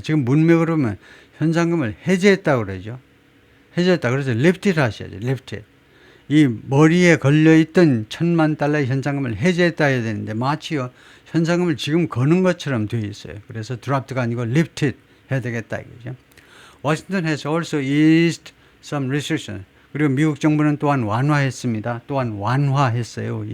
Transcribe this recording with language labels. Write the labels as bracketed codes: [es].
[ko] 지금 문맥으로 보면 현상금을 해제했다고 그러죠. 해제했다. 그래서 lift를 하셔야죠. lift. 이 머리에 걸려있던 $10,000,000의 현상금을 해제했다 해야 되는데 마치요 현상금을 지금 거는 것처럼 되어 있어요. 그래서 드랍트가 아니고 lifted 해야 되겠다 이거죠. [en] Washington has also eased some restrictions. [ko] 그리고 미국 정부는 또한 완화했습니다. 완화했어요.